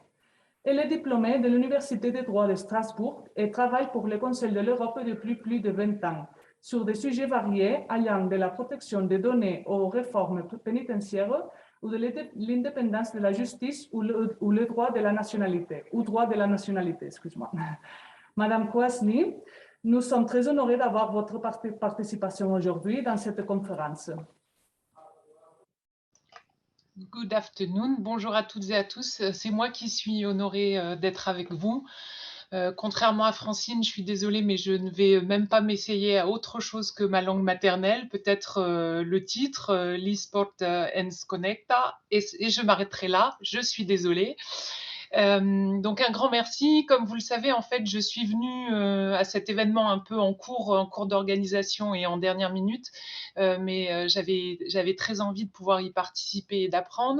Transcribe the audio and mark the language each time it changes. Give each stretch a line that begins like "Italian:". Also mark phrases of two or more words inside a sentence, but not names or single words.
French: Elle est diplômée de l'Université des droits de Strasbourg et travaille pour le Conseil de l'Europe depuis plus de 20 ans sur des sujets variés allant de la protection des données aux réformes pénitentiaires ou de l'indépendance de la justice ou le droit de la nationalité, excuse-moi. Madame Kwasny, nous sommes très honorés d'avoir votre participation aujourd'hui dans cette conférence.
English: Good afternoon,
French: bonjour à toutes et à tous. C'est moi qui suis honorée d'être avec vous. Contrairement à Francine, je suis désolée, mais je ne vais même pas m'essayer à autre chose que ma langue maternelle. Peut-être le titre, l'e-sport
Catalan: ens connecta,
French: et je m'arrêterai là. Je suis désolée. Donc un grand merci. Comme vous le savez, en fait, je suis venue à cet événement un peu en cours d'organisation et en dernière minute, mais j'avais très envie de pouvoir y participer et d'apprendre.